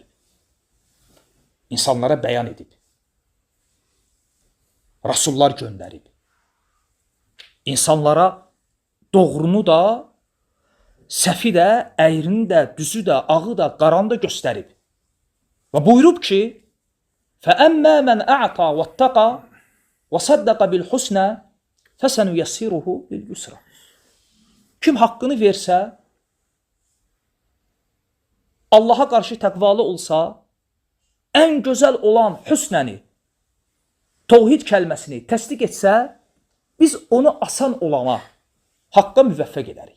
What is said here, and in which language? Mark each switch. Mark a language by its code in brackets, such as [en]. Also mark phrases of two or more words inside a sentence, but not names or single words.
[az] İnsanlara bəyan edib. Rasullar göndərib. İnsanlara doğrunu da, səfi də, əyrini də, düzü də, ağı da, qaranı da göstərib. Və buyurub ki, [ar] فَأَمَّا مَنْ أَعْطَى وَاتَّقَى وَصَدَّقَ بِالْحُسْنَى فَسَنُيَسِّرُهُ لِلْيُسْرَى. [az] Kim haqqını versə, Allaha qarşı təqvalı olsa, ən gözəl olan hüsnəni, təvhid kəlməsini təsdiq etsə, biz onu asan olana haqqa müvəffəq edərik.